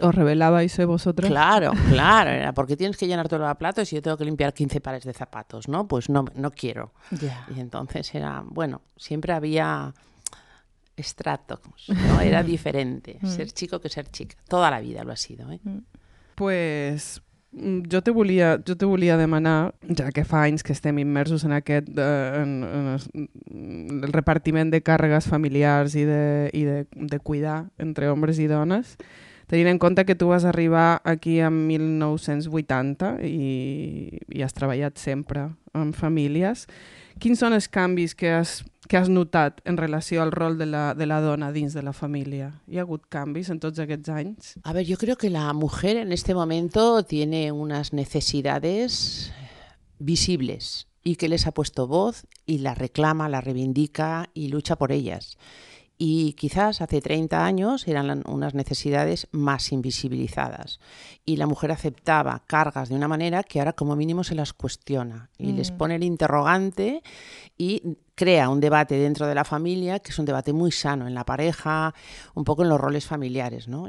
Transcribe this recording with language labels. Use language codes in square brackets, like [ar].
[es] ¿Os rebelabais vosotras? Claro, era porque tienes que llenar todos los platos y yo tengo que limpiar 15 pares de zapatos, ¿no? Pues no quiero. Y entonces era, bueno, siempre había estratos, ¿no? Era diferente ser chico que ser chica. Toda la vida lo ha sido, ¿eh? Pues yo te [ca] volia demanar, ja que fa anys que estem immersos en aquest en el repartiment de càrregues familiars i de cuidar entre homes i dones. Tenint en compte que tu vas arribar aquí en 1980 i has treballat sempre amb famílies, quins són els canvis que has notat en relació al rol de la dona dins de la família? Hi ha hagut canvis en tots aquests anys? [es] A ver, yo creo que la mujer en este momento tiene unas necesidades visibles y que les ha puesto voz y la reclama, la reivindica y lucha por ellas. Y quizás hace 30 años eran unas necesidades más invisibilizadas y la mujer aceptaba cargas de una manera que ahora como mínimo se las cuestiona y les pone el interrogante y crea un debate dentro de la familia, que es un debate muy sano en la pareja, un poco en los roles familiares, ¿no?